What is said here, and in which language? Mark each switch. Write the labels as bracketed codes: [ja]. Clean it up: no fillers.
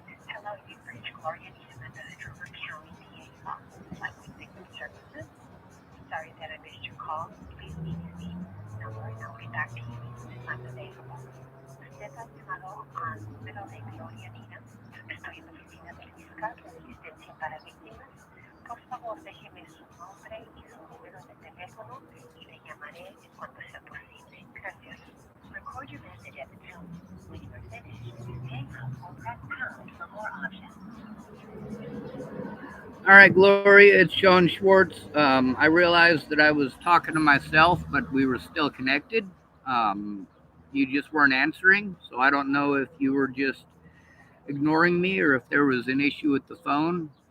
[en] hello, you've reached Gloria, needham at the Hood River County PA's Office of Likely Victim Services. Sorry that I missed your call. Please leave your name, number, and I'll get back to you as soon as I'm available. [es] Usted ha llamado al número de Gloria Needham. Estoy en la oficina del fiscal de asistencia para víctimas. Por favor, déjeme su nombre y su número de teléfono y le llamaré en cuanto sea posible. Gracias. [en] Record your message at the tone. When you are finished, hang up or press pound for more options. All right, Gloria, it's Sean Schwartz. I realized that I was talking to myself, but we were still connected. Um, you just weren't answering, so I don't know if you were just ignoring me or if there was an issue with the phone.